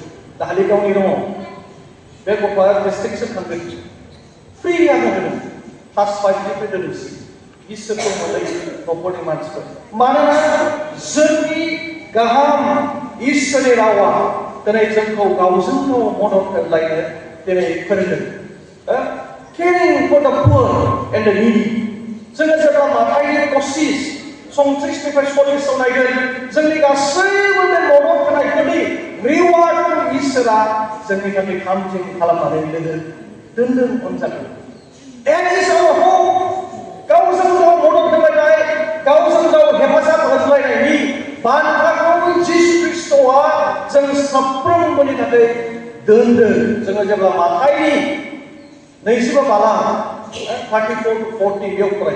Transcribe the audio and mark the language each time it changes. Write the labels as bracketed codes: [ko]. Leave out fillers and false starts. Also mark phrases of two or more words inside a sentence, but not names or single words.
[brx] दाखालि गावनि दङ, बे गथ'आ डिस्ट्रिक्टसिम थांगोन. फ्रि आङो होदों, क्लास 5निफ्राय दोनोसै. इसोरखौ मोननाय न'खरनि मानसिफोर. मानोना जोंनि गाहाम इसोरनि रावा दिनै जोंखौ गावजों गाव मदद होलायनो दिनै फोरोंदों. [en] Caring for the poor and the needy. [brx] जोङो जेब्ला माथाइनि 25 संथ्रिसनिफ्राय 40 नायगोन, जोंनि गासैबो बे मदद होनायफोरनि रिवार्डखौ इसोरा जोंनि थाखाय खामथिं खालामनानै दोनदों अनजागोन. [en] And is our hope. [brx] गावजों गाव मदद होलायनाय, गावजों गाव हेफाजाब होलायनायनि बान्थाखौ जिसु ख्रिस्ट'आ जों साफ्रोमबोनि थाखाय दोनदों. जोङो जेब्ला माथाइनि 22 बाला 34-40 बेयाव फरायो.